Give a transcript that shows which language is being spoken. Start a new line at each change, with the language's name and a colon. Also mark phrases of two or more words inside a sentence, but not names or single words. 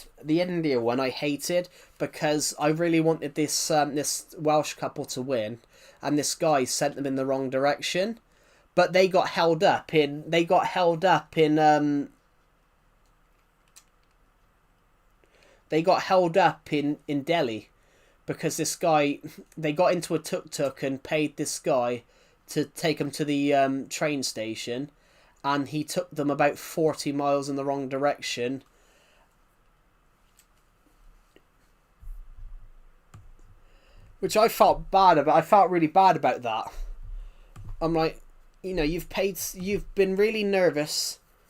English: The India one I hated because I really wanted this this Welsh couple to win, and this guy sent them in the wrong direction. But they got held up in Delhi because this guy, they got into a tuk-tuk and paid this guy to take them to the train station, and he took them about 40 miles in the wrong direction. Which I felt bad about. I felt really bad about that. I'm like, you know, you've been really nervous.